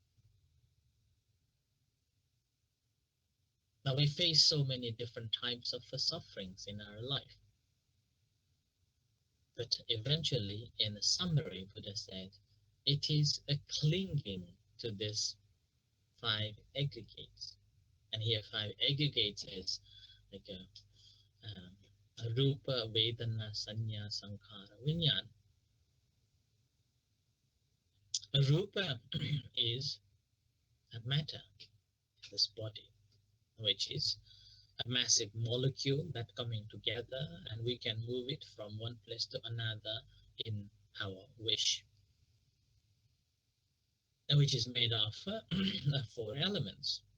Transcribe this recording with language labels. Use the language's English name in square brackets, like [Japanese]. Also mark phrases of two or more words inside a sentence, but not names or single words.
[English] Now we face so many different types of sufferings in our life. But eventually, in a summary, Buddha said, it is a clinging to this five aggregates. And here five aggregates is like a [Pali] rupa, vedana, sanya, sankhara, vinyana. [English] A rupa is a matter, this body, which is a massive molecule that coming together, and we can move it from one place to another in our wish, which is made of four elements.